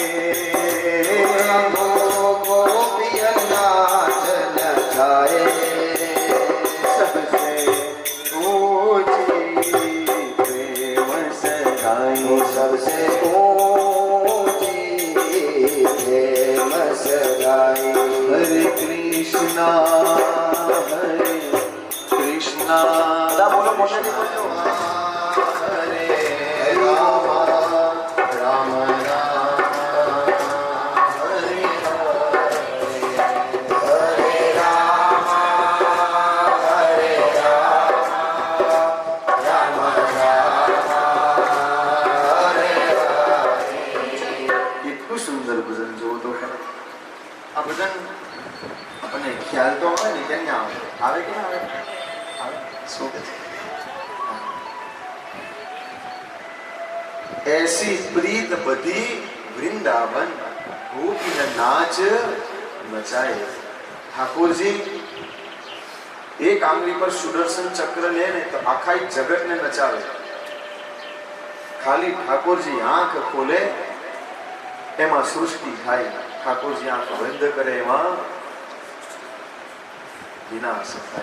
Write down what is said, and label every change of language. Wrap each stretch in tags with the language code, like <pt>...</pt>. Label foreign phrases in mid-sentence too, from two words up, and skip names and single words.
<hi>गोपियन नाच नचाए सबसे ऊंची प्रेम सगाई सबसे ऊंची प्रेम सगाई हरे कृष्णा बोलो मोटे हरे राम राम राम हरे हरे राम हरे राम राम राम हरे</hi> <gu>કેટલું સુંદર ભજન જોવો તો ખરા. આ ભજન આપણને ખ્યાલ તો આવે ને કેમ ના આવે? આવે કે ના આવે? આવે. શું કે છે?</gu> <hi>ऐसी प्रीत बधी वृंदावन गोपी नाच नचाए.</hi> <gu>ઠાકોરજી એક આંગળી પર સુદર્શન ચક્ર લે ને તો આખા જગતને નચાવે. ખાલી ઠાકોરજી આંખ ખોલે એમાં સૃષ્ટિ થાય. ઠાકોરજી આંખ બંધ કરે એમાં વિનાશ થાય.</gu>